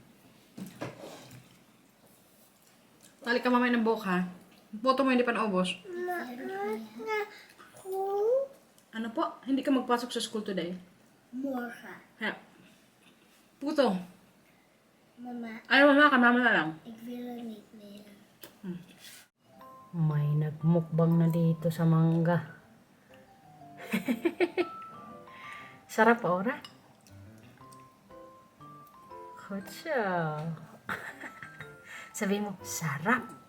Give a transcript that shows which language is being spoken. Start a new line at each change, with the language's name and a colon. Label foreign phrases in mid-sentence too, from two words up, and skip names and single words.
Filipino: Tali ka mamaya ng buhok ha. Puto mo hindi pa naubos. Ano po? Hindi ka magpasok sa
English: school today?
Dutch: Morgen.
Filipino: Ha. Puto. Mama, Ay, mama ka. Mama na lang.
Dutch: ik wil er niet meer.
Filipino: May nagmukbang na dito sa mangga. Sarap, Ora? Good siya. Sabihin mo, sarap.